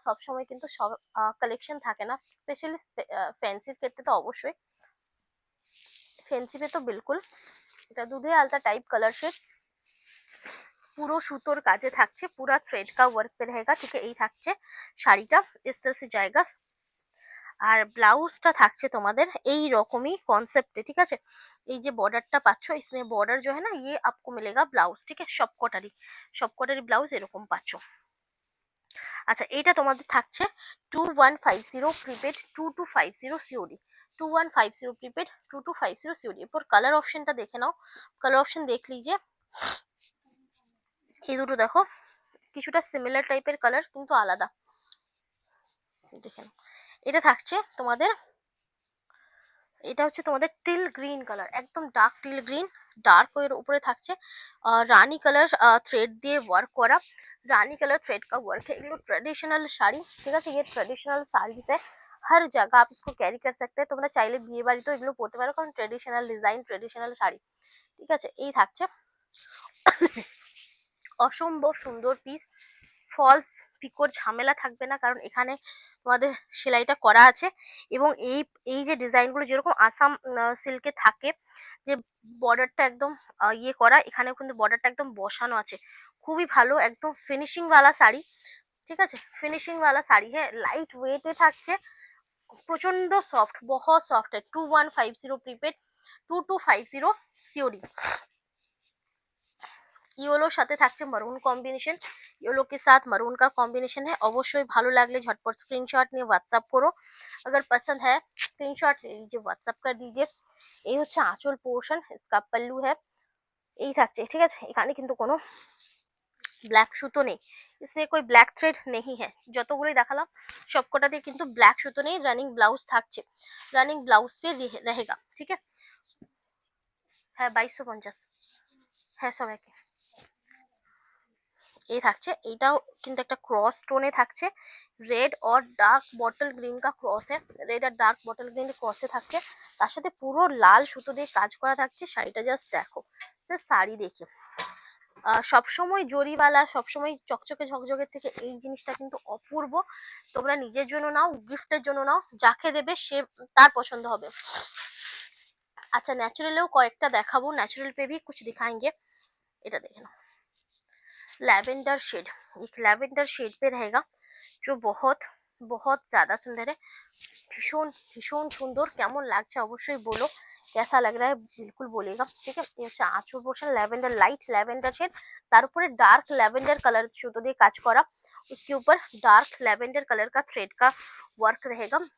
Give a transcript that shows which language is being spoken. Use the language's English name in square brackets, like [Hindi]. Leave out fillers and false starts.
[Bangla] সব সময় কিন্তু সব কালেকশন থাকে না, স্পেশালি ফ্যান্সির ক্ষেত্রে তো অবশ্যই, ফ্যান্সি [Hindi] पे तो बिल्कुल। [Bangla] এটা দুধে আলতা টাইপ কালার শেড, পুরো সুতোর কাজে থাকছে, [Hindi] পুরা থ্রেড কা ওয়ার্ক पे रहेगा। [Bangla] ঠিক আছে, এই থাকছে শাড়িটা, [Hindi] इस तरह से जाएगा। [Bangla] আর ব্লাউজটা থাকছে তোমাদের এই রকমই কনসেপ্টে। ঠিক আছে, এই যে বর্ডারটা পাচ্ছ, [Hindi] इसमें बॉर्डर जो है ना ये आपको मिलेगा ब्लाउज। [Bangla] ঠিক আছে, সবকটারই ব্লাউজ এরকম পাচ্ছ। আচ্ছা, এইটা তোমাদের থাকছে 2150 প্রিপেড 2250 সিওডি। 2150 prepaid 2250 COD. এরপর কালার অপশনটা দেখে নাও, [Hindi] কালার অপশন দেখ লিজিয়ে। [Bangla] এই দুটো দেখো, কিছুটা সিমিলার টাইপের কালার কিন্তু আলাদা, দেখে নাও। এটা থাকছে তোমাদের, এটা হচ্ছে তোমাদের টিল গ্রিন কালার, একদম ডার্ক টিল গ্রিন, ডার্ক এর উপরে থাকছে রানী কালার থ্রেড দিয়ে ওয়ার্ক করা। [Hindi] रानी कलर थ्रेड का वर्क है। [Bangla] এগুলো ট্রেডিশনাল শাড়ি। ঠিক আছে, [Hindi] ये ট্রেডিশনাল শাড়িতে हर जगह आप इसको कैरी कर सकते हैं। [Bangla] তোমরা চাইলে বিয়ে বাড়িতেও এগুলো পরতে পারো, কারণ ট্রেডিশনাল ডিজাইন, ট্রেডিশনাল শাড়ি। ঠিক আছে, এই থাকছে অসম্ভব সুন্দর পিস, ফলস পিকোর ঝামেলা থাকবে না, কারণ এখানে তোমাদের সেলাইটা করা আছে। এবং এই এই যে ডিজাইনগুলো যেরকম আসাম সিল্কে থাকে, যে বর্ডারটা একদম ইয়ে করা, এখানেও কিন্তু বর্ডারটা একদম বসানো আছে। খুবই ভালো, একদম ফিনিশিং ওয়ালা শাড়ি। ঠিক আছে, ফিনিশিং ওয়ালা শাড়ি, হ্যাঁ, লাইট ওয়েটে থাকছে, প্রচন্ড সফট, [Hindi] बहुत सॉफ्ट है। 2150 प्रीपेड, 2250 सीओडी। [Bangla] ইয়েলোর সাথে থাকছে মারুন কম্বিনেশন, [Hindi] ইয়েলো के साथ मरून का कॉम्बिनेशन है। [Bangla] অবশ্যই ভালো লাগলে [Hindi] झटपट स्क्रीनशॉट [Bangla] নিয়ে হোয়াটসঅ্যাপ করো, [Hindi] अगर पसंद है स्क्रीनशॉट ले लीजिए, व्हाट्सएप कर दीजिए। [Bangla] এই হচ্ছে আঁচল পোর্শন, [Hindi] इसका पल्लू है। [Bangla] এই থাকছে, ঠিক আছে। এখানে কিন্তু কোনো ব্ল্যাক সুতো নেই, [Hindi] इसमें कोई ब्लैक थ्रेड नहीं है। [Bangla] যতগুলোই দেখালাম সবকটাতে কিন্তু ব্ল্যাক সুতো নেই, রানিং ব্লাউজ থাকছে, রানিং ব্লাউজ [Hindi] पे रहेगा। [Bangla] ঠিক আছে, হ্যাঁ 2250, হ্যাঁ সবাইকে। এই থাকছে, এইটাও কিন্তু একটা ক্রস টোনে থাকছে, রেড और ডার্ক বটল গ্রিন [Hindi] का क्रॉस है, [Bangla] রেড আর ডার্ক বটল গ্রিন ক্রসে থাকছে, তার সাথে পুরো লাল সুতো দিয়ে কাজ করা থাকছে। শাড়িটা জাস্ট দেখো, শাড়ি দেখে সবসময় জরিওয়ালা, সবসময় চকচকে ঝকঝকের থেকে এই জিনিসটা কিন্তু অপূর্ব। তোমরা নিজের জন্য নাও, গিফটের জন্য নাও, যাকে দেবে সে তার পছন্দ হবে। আচ্ছা ন্যাচারালেও কয়েকটা দেখাবো, ন্যাচারাল [Hindi] पे भी कुछ दिखाएंगे। [Bangla] এটা দেখে নাও, [Hindi] लैवेंडर शेड, एक लैवेंडर शेड पे रहेगा, जो बहुत बहुत ज्यादा सुंदर है। [Bangla] ভীষণ ভীষণ সুন্দর, কেমন লাগছে অবশ্যই বলো, [Hindi] कैसा लग रहा है बिल्कुल बोलेगा। [Bangla] ठीक है, ये হচ্ছে আঁচল portion, lavender, light lavender shade, তার উপরে ডার্ক ল্যাভেন্ডার কালার সুতো দিয়ে কাজ করা, [Hindi] उसके ऊपर डार्क [Bangla] ল্যাভেন্ডার কালার [Hindi] का थ्रेड का वर्क रहेगा।